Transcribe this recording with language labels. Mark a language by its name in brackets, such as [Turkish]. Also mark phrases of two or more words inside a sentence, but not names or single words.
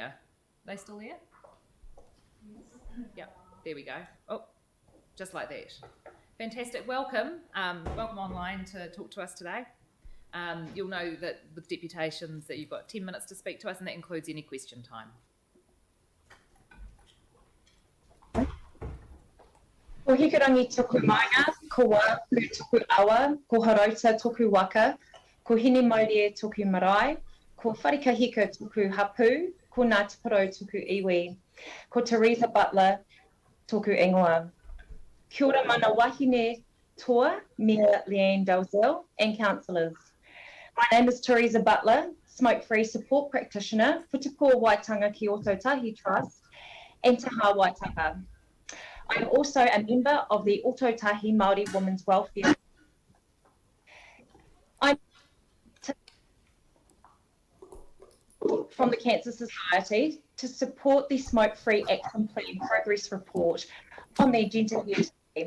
[English] Are they still there? Yep, there we go. Oh, just like that. Fantastic. Welcome. Welcome online to talk to us today. You'll know that with deputations that you've got 10 minutes to speak to us, and that includes any question time. [Māori] Ko hikarangi toku maanga, ko wāku toku awa, ko harauta toku waka, ko hini mauri toku marae, ko wharikahika toku hapu, ko Ngāti Porou toku iwi, ko Teresa Butler toku ingoa. Kia ora mana wahine toa, [English] Mayor Leanne Dalzell and councillors. My name is Teresa Butler, smoke-free support practitioner for Te Pō Waitanga ki Ototahi Trust and Te Hā Waitaka. I'm also a member of the Ototahi Māori Women's Welfare. I'm from the Cancer Society to support the Smoke-Free Action Plan Progress Report on the agenda here today.